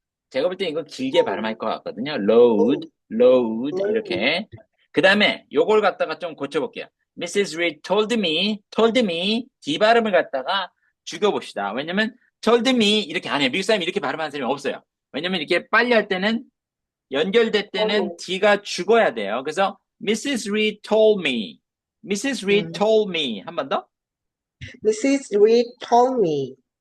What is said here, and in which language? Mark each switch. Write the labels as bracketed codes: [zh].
[ko] 제가 볼 때 이거 길게 발음할 것 같거든요. load 이렇게. 그 다음에 요걸 갖다가 좀 고쳐볼게요. [en] Mrs. Reed told me [ko] D 발음을 갖다가 죽여봅시다. 왜냐면 [en] told me [ko] 이렇게 안 해요. 미국 사람이 이렇게 발음하는 사람이 없어요. 왜냐면 이렇게 빨리 할 때는 연결될 때는 D가 죽어야 돼요. 그래서 [en] Mrs. Reed told me. Mrs. Reed told me. [ko] 한 번 더. [en] Mrs. Reed told me.